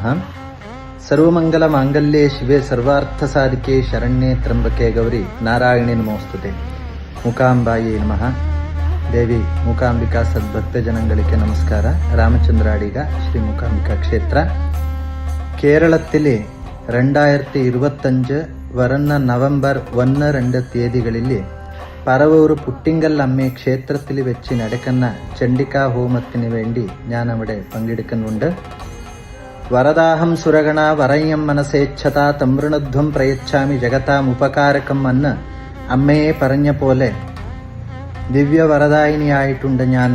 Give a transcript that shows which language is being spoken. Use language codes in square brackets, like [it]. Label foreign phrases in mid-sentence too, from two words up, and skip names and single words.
[sa] സർവമംഗല മാംഗല്യേ ശിവേ സർവാർത്ഥ സാധികേ ശരണ്യേ ത്രംബകേ ഗൗരി നാരായണി നമോസ്തുതേ. മൂകാംബായേ നമഃ. [kn] ದೇವಿ ಮೂಕಾಂಬಿಕಾ ಸದ್ಭಕ್ತಜನಗಳಿಗೆ ನಮಸ್ಕಾರ. ರಾಮಚಂದ್ರ ಅಡಿಗ, ಶ್ರೀ ಮೂಕಾಂಬಿಕಾ ಕ್ಷೇತ್ರ. [ml] കേരളത്തിലെ 2025 വരുന്ന നവംബർ 1-2 തീയതികളിൽ പറവൂർ പുട്ടിങ്കൽ അമ്മേ ക്ഷേത്രത്തിൽ വെച്ച് നടക്കുന്ന ചണ്ഡികാ ഹോമത്തിന് വേണ്ടി ഞാൻ അവിടെ പങ്കെടുക്കുന്നുണ്ട്. [sa] വരദാഹം സുരഗണ വരയ്യം മനസേച്ഛത തമൃണധ്വം പ്രയച്ഛാമി ജഗതാം ഉപകാരകം [ml] എന്ന് അമ്മയെ പറഞ്ഞ പോലെ ദിവ്യവരദായിനിയായിട്ടുണ്ട് ഞാൻ.